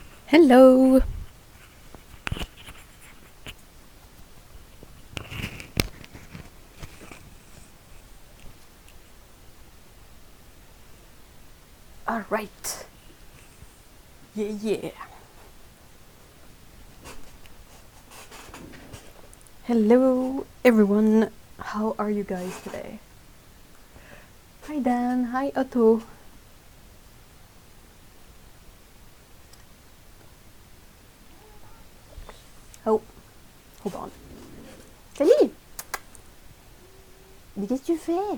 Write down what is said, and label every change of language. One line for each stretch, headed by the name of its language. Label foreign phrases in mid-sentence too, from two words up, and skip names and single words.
English: Hello! Alright. Yeah. Hello, everyone. How are you guys today? Hi, Dan. Hi, Otto. Oh, hold on.
French: Salut! Mais qu'est-ce que tu fais?